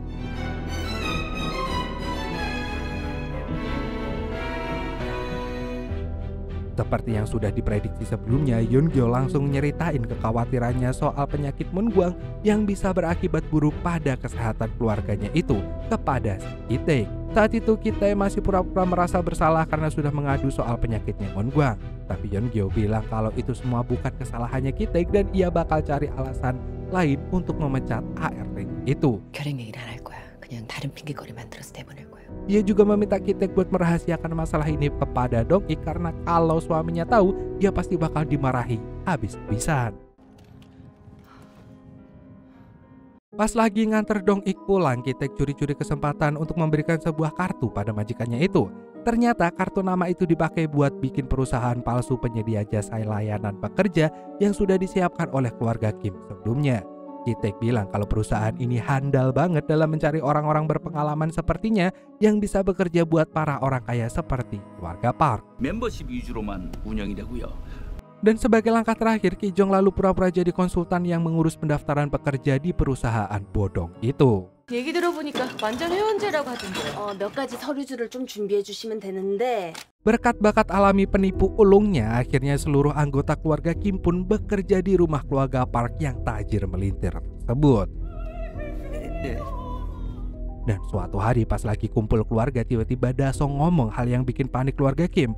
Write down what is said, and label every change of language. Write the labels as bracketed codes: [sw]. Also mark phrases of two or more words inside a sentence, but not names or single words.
[id] Seperti yang sudah diprediksi sebelumnya, Yeongyo langsung nyeritain kekhawatirannya soal penyakit Moon Gwang yang bisa berakibat buruk pada kesehatan keluarganya itu kepada si Ki-taek. Saat itu Ki-taek masih pura-pura merasa bersalah karena sudah mengadu soal penyakitnya Moon Gwang. Tapi Yeongyo bilang kalau itu semua bukan kesalahannya Ki-taek dan ia bakal cari alasan lain untuk memecat ART itu. [ko] 결행 얘기는 안 할 거야. 그냥 다른 핑계거리 만들어서 내보낼 거야. [id] Ia juga meminta Ki-taek buat merahasiakan masalah ini kepada Dong-ik karena kalau suaminya tahu, dia pasti bakal dimarahi habis-habisan. Pas lagi nganter Dong-ik pulang, Ki-taek curi-curi kesempatan untuk memberikan sebuah kartu pada majikannya itu. Ternyata kartu nama itu dipakai buat bikin perusahaan palsu penyedia jasa layanan pekerja yang sudah disiapkan oleh keluarga Kim sebelumnya. Ki-taek bilang kalau perusahaan ini handal banget dalam mencari orang-orang berpengalaman sepertinya yang bisa bekerja buat para orang kaya seperti keluarga Park. [ko] 멤버십 위주로만 운영이 되고요. [id] Dan sebagai langkah terakhir, Ki Jong lalu pura-pura jadi konsultan yang mengurus pendaftaran pekerja di perusahaan bodong itu. [ko] 얘기 들어보니까 완전 회원제라고 하던데. 몇 가지 서류들을 좀 준비해 주시면 되는데. [id] Berkat bakat alami penipu ulungnya, akhirnya seluruh anggota keluarga Kim pun bekerja di rumah keluarga Park yang tajir melintir tersebut. Dan suatu hari pas lagi kumpul keluarga, tiba-tiba Dasong ngomong hal yang bikin panik keluarga Kim.